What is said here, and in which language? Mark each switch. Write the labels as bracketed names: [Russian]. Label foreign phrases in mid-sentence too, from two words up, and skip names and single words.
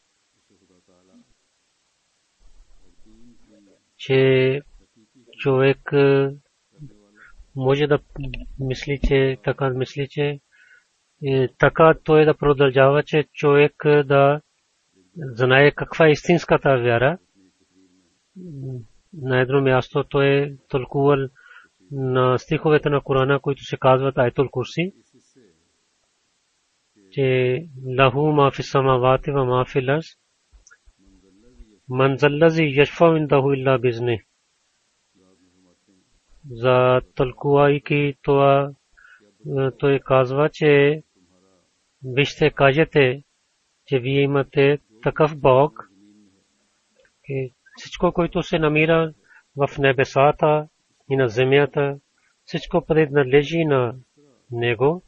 [Bulgarian] че човек може да мисли, че така той да продължава, че човек да знае каква е истинската вяра. На едно място той е тълкувал на стиховете на Корана, които се казват Айтул Курси, че [Arabic] له ما في السماوات وما في الأرض من ذا الذي يشفع عنده إلا بإذنه. [Bulgarian] За тълкувайки това, той казва, че вижте, кажете, че вие имате такъв Бог, всичко, което се намира в небесата и на земята, всичко принадлежи на Него.